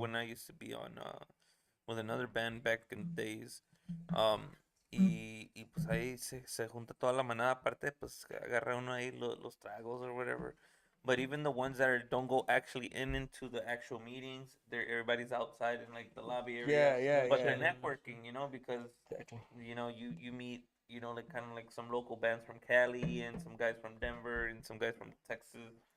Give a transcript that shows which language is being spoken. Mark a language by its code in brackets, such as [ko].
[en] when I used to be on with another band back in the days. [es] Y pues ahí se junta toda la manada, aparte pues agarra uno ahí los tragos [en] or whatever. But even the ones that don't go actually into the actual meetings, everybody's outside in like the lobby area. Yeah, But yeah. they're networking, because Exactly. you meet, like kind of like some local bands from Cali and some guys from Denver and some guys from Texas,